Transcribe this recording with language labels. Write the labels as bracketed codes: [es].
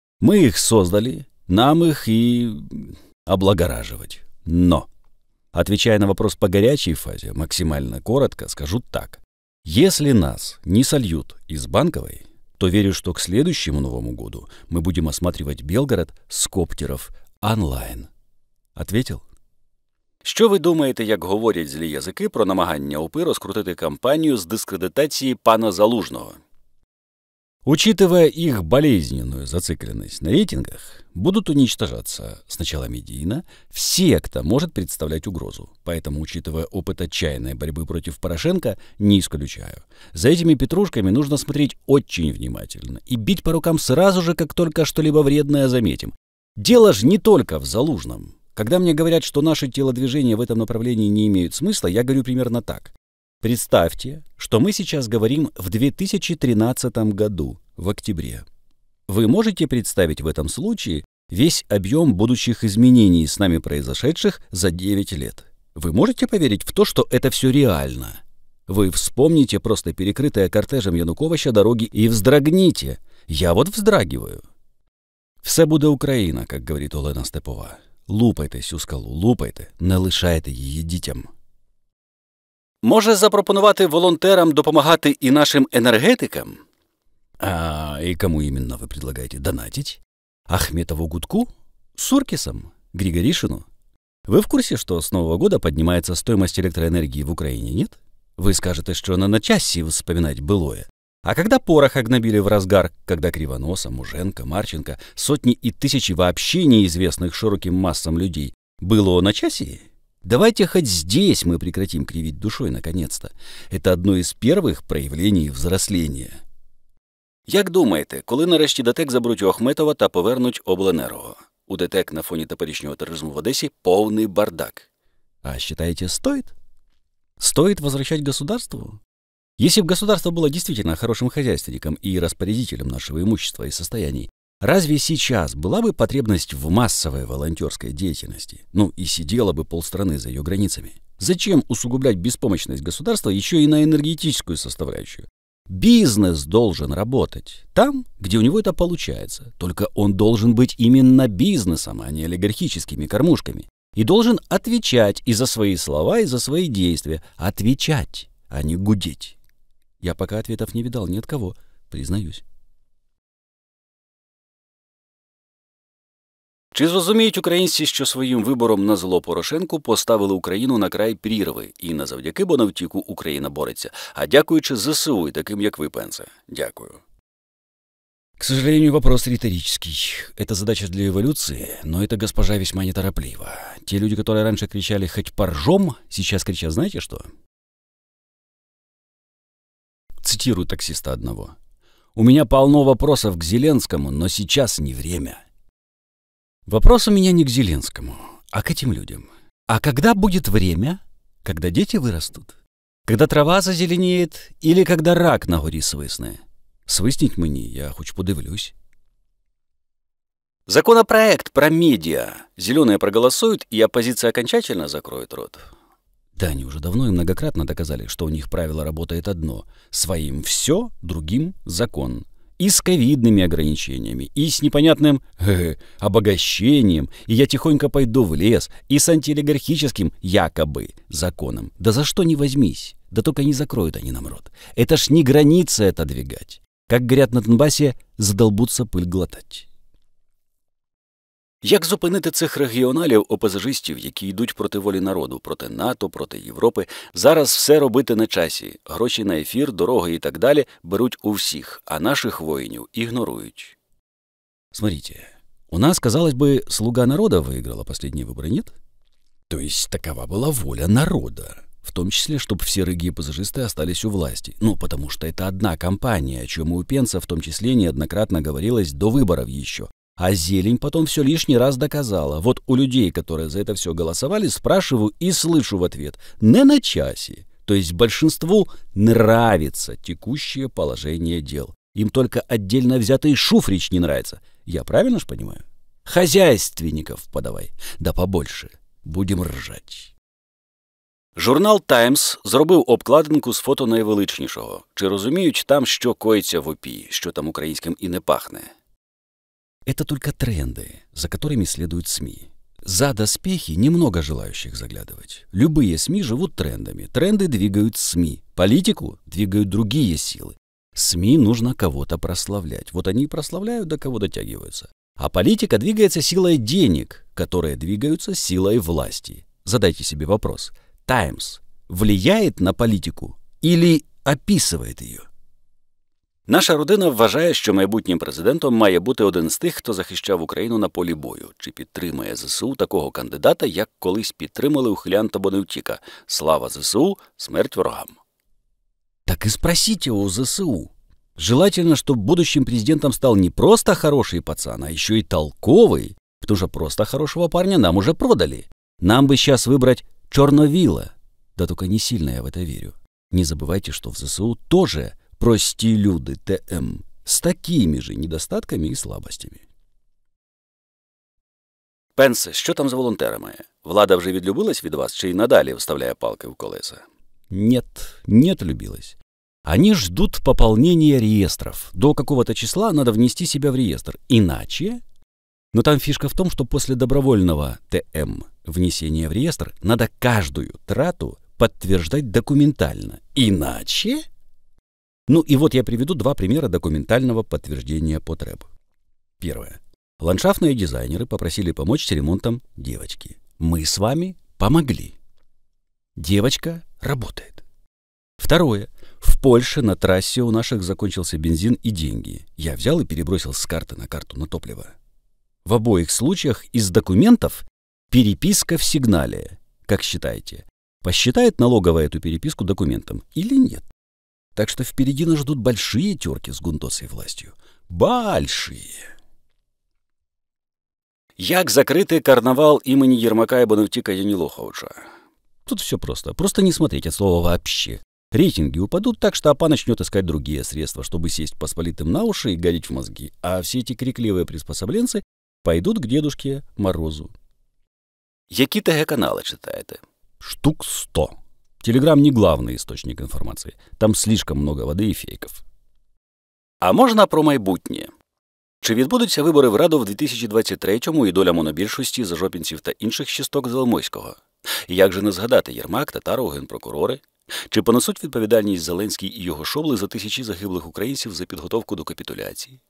[ru] Мы их создали, нам их и облагораживать. Но, отвечая на вопрос по горячей фазе, максимально коротко скажу так. Если нас не сольют из Банковой, то верю, что к следующему Новому году мы будем осматривать Белгород [uk] з коптерів онлайн. [ru] Ответил? [uk] Що ви думаєте, як говорять злі язики про намагання ОПИ розкрутити кампанію з дискредитації пана Залужного? [ru] Учитывая их болезненную зацикленность на рейтингах, будут уничтожаться сначала медийно все, кто может представлять угрозу. Поэтому, учитывая опыт отчаянной борьбы против Порошенко, не исключаю. За этими петрушками нужно смотреть очень внимательно и бить по рукам сразу же, как только что-либо вредное заметим. Дело же не только в Залужном. Когда мне говорят, что наши телодвижения в этом направлении не имеют смысла, я говорю примерно так. Представьте, что мы сейчас говорим в 2013 году, в октябре. Вы можете представить в этом случае весь объем будущих изменений с нами произошедших за 9 лет? Вы можете поверить в то, что это все реально? Вы вспомните просто перекрытые кортежем Януковича дороги и вздрогните. Я вот вздрагиваю. [uk] Все буде Україна, як говорить Олена Степова. Лупайте цю скалу, лупайте, не лишайте її дітям. Може запропонувати волонтерам допомагати і нашим енергетикам? [ru] А и кому именно вы предлагаете донатить? Ахметову Гудку? Суркисом? Григоришину? Вы в курсе, что с Нового года поднимается стоимость электроэнергии в Украине, нет? Вы скажете, что на часе вспоминать былое. А когда порох огнобили в разгар, когда Кривоноса, Муженко, Марченко, сотни и тысячи вообще неизвестных широким массам людей, было на часе? Давайте хоть здесь мы прекратим кривить душой наконец-то. Это одно из первых проявлений взросления. [uk] Як думаєте, коли нарешті ДТЕК заберуть у Ахметова та повернуть обленерго? [ru] У ДТЕК на фоні теперішнього терроризму в Одессе полный бардак. А считаете, стоит? Стоит возвращать государству? Если бы государство было действительно хорошим хозяйственником и распорядителем нашего имущества и состояний, разве сейчас была бы потребность в массовой волонтерской деятельности? Ну и сидела бы полстраны за ее границами. Зачем усугублять беспомощность государства еще и на энергетическую составляющую? Бизнес должен работать там, где у него это получается. Только он должен быть именно бизнесом, а не олигархическими кормушками. И должен отвечать и за свои слова, и за свои действия. Отвечать, а не гудеть. Я пока ответов не видал ни от кого, признаюсь. [uk] Чи зрозуміють українці, що своїм вибором на зло Порошенку поставили Україну на край прірви, і не завдяки Бонавтіку Україна бореться, а дякуючи ЗСУ і таким, як ви, Пенсе? Дякую. [ru] К сожалению, вопрос риторический. Это задача для эволюции, но эта госпожа весьма нетороплива. Те люди, которые раньше кричали «хоть поржем», сейчас кричат знаете что? Цитирую таксиста одного. «У меня полно вопросов к Зеленскому, но сейчас не время». Вопрос у меня не к Зеленскому, а к этим людям. А когда будет время? Когда дети вырастут? Когда трава зазеленеет? Или когда рак [uk] на горі свисне? Свисніть мені, я хоч подивлюсь. [ru] Законопроект про медиа. Зеленые проголосуют, и оппозиция окончательно закроет рот. Да, они уже давно и многократно доказали, что у них правило работает одно. Своим все, другим закон. И с ковидными ограничениями, и с непонятным обогащением, и я тихонько пойду в лес, и с антиолигархическим якобы законом. Да за что не возьмись, да только не закроют они нам рот. Это ж не граница отодвигать. Как говорят на Донбасі, задолбуться пыль глотать. [uk] Як зупинити цих регіоналів-опозажистів, які йдуть проти волі народу, проти НАТО, проти Європи? Зараз все робити на часі. Гроші на ефір, дороги і так далі беруть у всіх, а наших воїнів ігнорують. [ru] Смотрите, у нас, казалось бы, слуга народа выиграла последние выборы, нет? То есть такова была воля народа. В том числе, чтобы все рыги-пассажисты остались у власти. Ну, потому что это одна компания, о чем и у Пенса в том числе неоднократно говорилось до выборов еще. А зелень потом все лишний раз доказала. Вот у людей, которые за это все голосовали, спрашиваю и слышу в ответ: не на часе. То есть большинству нравится текущее положение дел. Им только отдельно взятый Шуфрич не нравится. Я правильно ж понимаю? Хозяйственников подавай. Да побольше. Будем ржать. [uk] Журнал «Таймс» зробив обкладинку з фото найвеличнішого. Чи розуміють там, що коїться в ОПІ, що там українським і не пахне? [ru] Это только тренды, за которыми следуют СМИ. За доспехи немного желающих заглядывать. Любые СМИ живут трендами. Тренды двигают СМИ. Политику двигают другие силы. СМИ нужно кого-то прославлять. Вот они и прославляют, до кого дотягиваются. А политика двигается силой денег, которые двигаются силой власти. Задайте себе вопрос. «Таймс» влияет на политику или описывает ее? [uk] Наша родина вважає, що майбутнім президентом має бути один з тих, хто захищав Україну на полі бою, чи підтримує ЗСУ такого кандидата, як колись підтримали ухилянта Боневтіка. Слава ЗСУ, смерть ворогам. [ru] Так и спросите у ЗСУ. Желательно, чтобы будущим президентом стал не просто хороший пацан, а еще и толковый, потому что просто хорошего парня нам уже продали. Нам бы сейчас выбрать Чорновіла. Да только не сильно я в это верю. Не забывайте, что в ЗСУ тоже [uk] прості люди ТМ з [ru] такими же недостатками і слабостями. [uk] Пенсе, що там з волонтерами? Влада вже відлюбилась від вас, чи й надалі вставляє палки в колеса? [ru] Нет, не отлюбилась. Они ждут пополнения реестров. До какого-то числа надо внести себя в реестр. Иначе... Но там фишка в том, что после добровольного ТМ внесения в реестр надо каждую трату подтверждать документально. Иначе... Ну и вот я приведу два примера документального подтверждения потреб. Первое. Ландшафтные дизайнеры попросили помочь с ремонтом девочки. Мы с вами помогли. Девочка работает. Второе. В Польше на трассе у наших закончился бензин и деньги. Я взял и перебросил с карты на карту на топливо. В обоих случаях из документов переписка в сигнале. Как считаете, посчитает налоговая эту переписку документом или нет? Так что впереди нас ждут большие терки с гундосой властью. Большие. [uk] Як закрити карнавал імені Єрмака і Боневтіка Янілоховича? [ru] Тут все просто. Просто не смотреть от слова вообще. Рейтинги упадут так, что АПА начнет искать другие средства, чтобы сесть посполитым на уши и гадить в мозги. А все эти крикливые приспособленцы пойдут к Дедушке Морозу. [uk] Які ТГ-канали читаєте? Штук 100. [ru] Телеграм не главный источник информации. Там слишком много воды и фейков. [uk] А можна про майбутнє? Чи відбудуться вибори в Раду в 2023-му і доля монобільшості зажопінців та інших часток Залмойського? І як же не згадати Єрмак, Татаров, генпрокурори? Чи понесуть відповідальність Зеленський і його шобли за тисячі загиблих українців за підготовку до капітуляції?